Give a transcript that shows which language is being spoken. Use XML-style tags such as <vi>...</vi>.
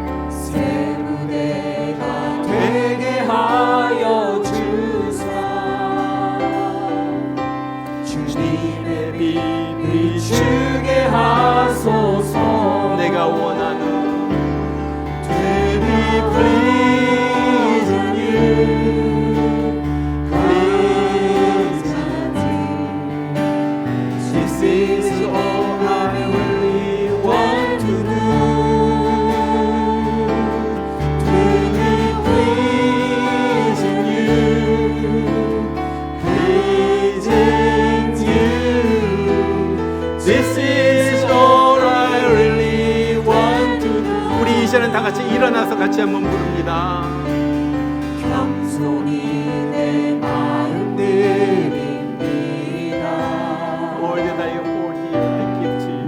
<ko>새 무대가 되게 하여 주사. 주님의 빛 비추게 하소서. 내가 원하는</ko> <en>To be pleased in you, pleased in you. This is all I really want to do. To be pleased in you, pleased in you. This is all I really want to do.</en> <ko>우리 이제는 다 같이 일어나서 같이 한번 부릅니다. 겸손히 내 마음 드립니다.</ko> <en>All that I hold I give to you.</en>